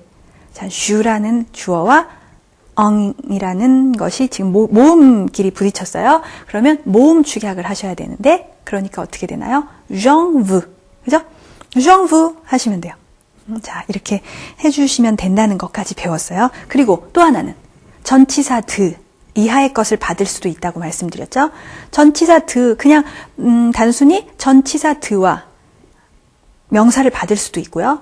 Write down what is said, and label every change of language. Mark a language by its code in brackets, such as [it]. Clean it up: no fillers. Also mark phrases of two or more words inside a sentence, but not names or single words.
[ko] 자, 주라는 주어와 엉이라는 것이 지금 모음끼리 부딪혔어요. 그러면 모음 축약을 하셔야 되는데 그러니까 어떻게 되나요? [fr] j'en veux. [ko] 그죠? [fr] j'en veux [ko] 하시면 돼요. 자, 이렇게 해주시면 된다는 것까지 배웠어요. 그리고 또 하나는 전치사 드인 이하의 것을 받을 수도 있다고 말씀드렸죠. 전치사 드, 그냥 단순히 전치사 드와 명사를 받을 수도 있고요.